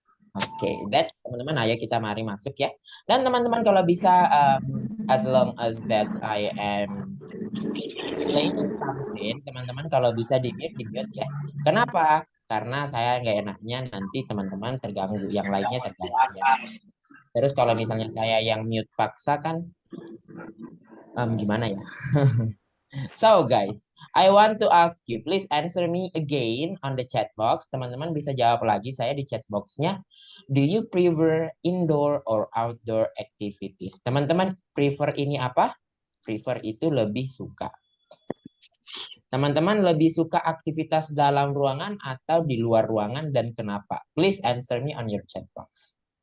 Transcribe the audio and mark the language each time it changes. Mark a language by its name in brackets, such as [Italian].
[Indonesian] Oke, that teman-teman, ayo kita mari masuk ya. Dan teman-teman kalau bisa, [English] as long as that I am explaining something, [Indonesian] teman-teman kalau bisa di-mute ya. Kenapa? Karena saya nggak enaknya nanti teman-teman terganggu, yang lainnya terganggu ya. Terus kalau misalnya saya yang mute paksa kan, gimana ya? [English] So guys, I want to ask you, please answer me again on the chat box. [Indonesian] Teman-teman bisa jawab lagi saya di chat boxnya. [English] Do you prefer indoor or outdoor activities? [Indonesian] Teman-teman prefer ini apa? Prefer itu lebih suka. Teman-teman lebih suka aktivitas dalam ruangan atau di luar ruangan dan kenapa? [English] Please answer me on your chat box.